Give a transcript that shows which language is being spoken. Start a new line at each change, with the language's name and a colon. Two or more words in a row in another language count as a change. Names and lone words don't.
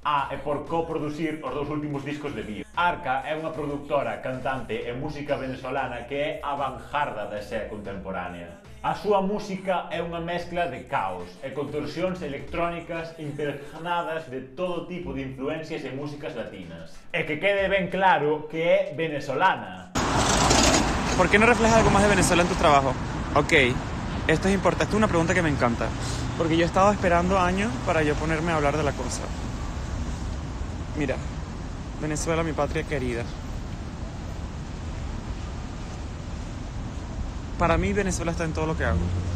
Galician: Ah, e por coproducir os dous últimos discos de Bio. Arca é unha produtora, cantante e música venezolana que é a vanguarda da escena contemporánea. A súa música é unha mezcla de caos e contorsións electrónicas impregnadas de todo tipo de influencias e músicas latinas. E que quede ben claro que é venezolana.
Spanish: ¿Por qué no reflejas algo más de Venezuela en tu trabajo? Ok, esto es importante, esto es una pregunta que me encanta. Porque yo he estado esperando años para yo ponerme a hablar de la cosa. Mira, Venezuela, mi patria querida. Para mí Venezuela está en todo lo que hago.